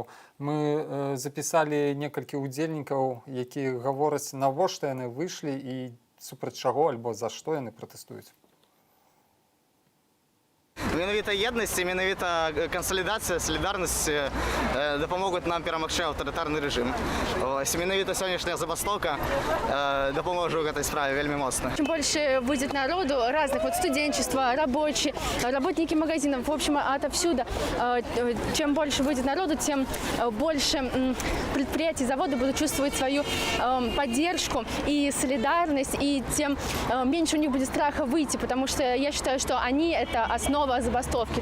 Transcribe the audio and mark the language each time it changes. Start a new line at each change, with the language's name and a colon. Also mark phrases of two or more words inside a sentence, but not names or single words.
Belarusian: Мы запісалі некалькі удзельнікаў, якія гавораць, навошта яны выйшлі і супраць чаго альбо за што яны пратэстуюць. Менавіта еднасць і менавіта кансалідацыя, салідарнасць дапамогуць нам перамагчы аўтарытарны рэжым. Менавіта сённяшняя забастоўка дапаможа ў гэтай справе вельмі моцна.
Russian: Чем больше будет народу, разных, вот студенчество, рабочие, работники магазинов, в общем, отовсюду, чем больше будет народу, тем больше предприятий, заводы будут чувствовать свою поддержку и солидарность, и тем меньше у них будет страха выйти, потому что я считаю, что они — это основа забастовки.